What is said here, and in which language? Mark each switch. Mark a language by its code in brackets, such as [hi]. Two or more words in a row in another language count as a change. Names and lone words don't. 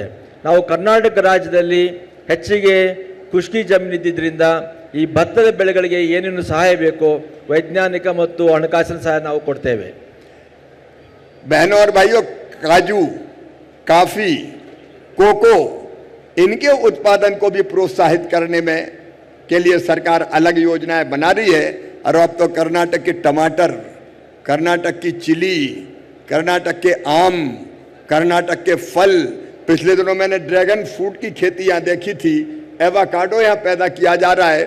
[kn] ನಾವು ಕರ್ನಾಟಕ ರಾಜ್ಯದಲ್ಲಿ ಹೆಚ್ಚಿಗೆ ಖುಷ್ಕಿ ಜಮೀನಿದ್ದರಿಂದ ಈ ಭತ್ತದ ಬೆಳೆಗಳಿಗೆ ಏನೇನು ಸಹಾಯ ಬೇಕೋ ವೈಜ್ಞಾನಿಕ ಮತ್ತು ಹಣಕಾಸಿನ ಸಹಾಯ ನಾವು ಕೊಡ್ತೇವೆ. [hi] बहनों और भाइयों, काजू, कॉफी, कोको, इनके उत्पादन को भी प्रोत्साहित करने में के लिए सरकार अलग योजनाएं बना रही है। और अब तो कर्नाटक के टमाटर, कर्नाटक की चिली, कर्नाटक के आम, कर्नाटक के फल, पिछले दिनों मैंने [en] dragon fruit [hi] की खेती यहाँ देखी थी, एवोकाडो यहाँ पैदा किया जा रहा है।